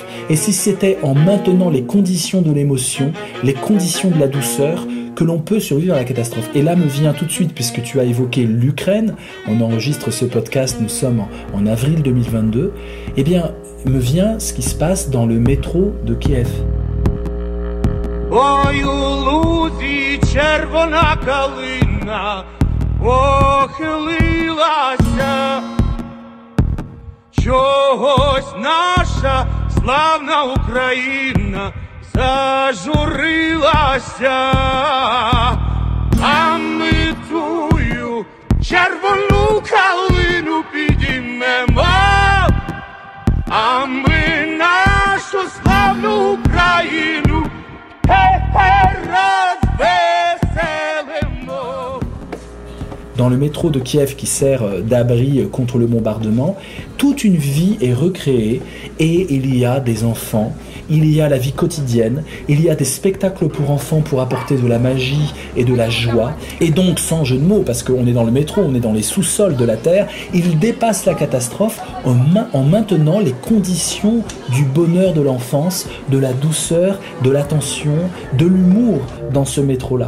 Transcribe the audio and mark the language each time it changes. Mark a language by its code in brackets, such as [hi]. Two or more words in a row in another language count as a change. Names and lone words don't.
[fr] Et si c'était en maintenant les conditions de l'émotion, les conditions de la douceur, que l'on peut survivre à la catastrophe ?» Et là me vient tout de suite, puisque tu as évoqué l'Ukraine, on enregistre ce podcast, nous sommes en avril 2022, eh bien, me vient ce qui se passe dans le métro de Kiev. [uk] Ой, у лузі червона калина похилилася, чогось наша славна Україна зажурилася, а ми тую червону калину підіймемо, а ми нашу славну Україну развеселимо. [fr] Dans le métro de Kiev qui sert d'abri contre le bombardement, toute une vie est recréée et il y a des enfants il y a la vie quotidienne, il y a des spectacles pour enfants pour apporter de la magie et de la joie. Et donc, sans jeu de mots, parce qu'on est dans le métro, on est dans les sous-sols de la Terre, il dépasse la catastrophe en maintenant les conditions du bonheur de l'enfance, de la douceur, de l'attention, de l'humour dans ce métro-là.